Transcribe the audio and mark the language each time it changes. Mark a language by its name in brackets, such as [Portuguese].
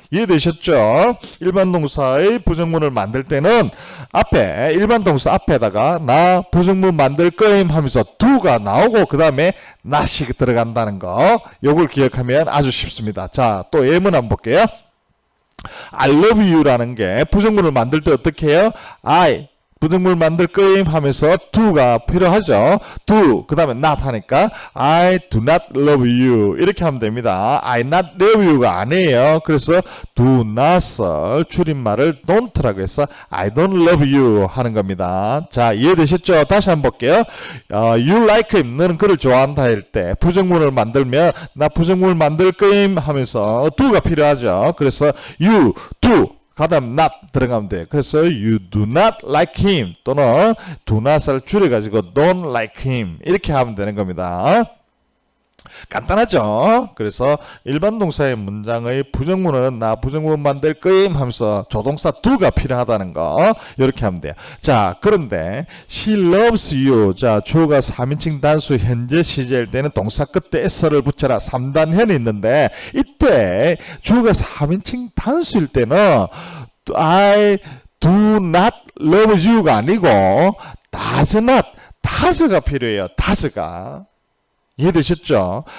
[Korean] 이해되셨죠? 일반 동사의 부정문을 만들 때는 앞에 일반 동사 앞에다가 나 부정문 만들 거임 하면서 do가 나오고 그 다음에 not이 들어간다는 거 요걸 기억하면 아주 쉽습니다. 자, 또 예문 한번 볼게요. [English] I love you [Korean] 라는 게 부정문을 만들 때 어떻게 해요? I 부정문을 만들 거임 하면서 do가 필요하죠. [English] do [Korean] 그 다음에 [English] not 하니까 I do not love you [Korean] 이렇게 하면 됩니다. [English] I not love you가 아니에요. [Korean] 그래서 do not을 줄임말을 don't라고 해서 [English] I don't love you [Korean] 하는 겁니다. 자, 이해되셨죠? 다시 한번 볼게요. [English] You like him [Korean] 너는 그를 좋아한다 할 때 부정문을 만들면 나 부정문을 만들 거임 하면서 do가 필요하죠. 그래서 [English] you do [Korean] 가다음 not 들어가면 돼요. [English] 그래서 you do not like him [Korean] 또는 do not을 줄여가지고 [English] don't like him [Korean] 이렇게 하면 되는 겁니다. 간단하죠? 그래서 일반 동사의 문장의 부정문은 나 부정문 만들 거임 하면서 조동사 do가 필요하다는 거 이렇게 하면 돼요. 자, 그런데 [English] she loves you [Korean] 자, 주어가 3인칭 단수 현재 시제일 때는 동사 끝에 s를 붙여라 3단현이 있는데 이때 주어가 3인칭 단수일 때는 [English] I do not love you [Korean] 가 아니고 does not, does가 필요해요. does가 이해되셨죠?